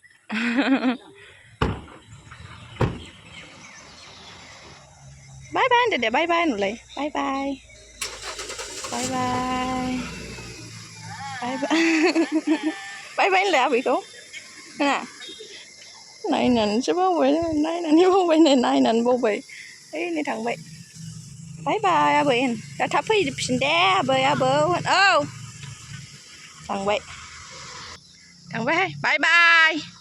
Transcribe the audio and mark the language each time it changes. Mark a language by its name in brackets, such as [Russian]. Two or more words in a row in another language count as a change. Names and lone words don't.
[English] bye bye dede bye bye nulai bye bye bye bye bye bye bye bye [Bodo] nulai aबैखौ ना नायनानैसो बावबाय नायनानै बावबाय नै नायनानै बावबाय ओइ नै थांबाय [English] bye bye [Bodo] आबै होन दा थाब फैफिन दे आबै आबौ होन औ थांबाय थांबायहाय [English] bye bye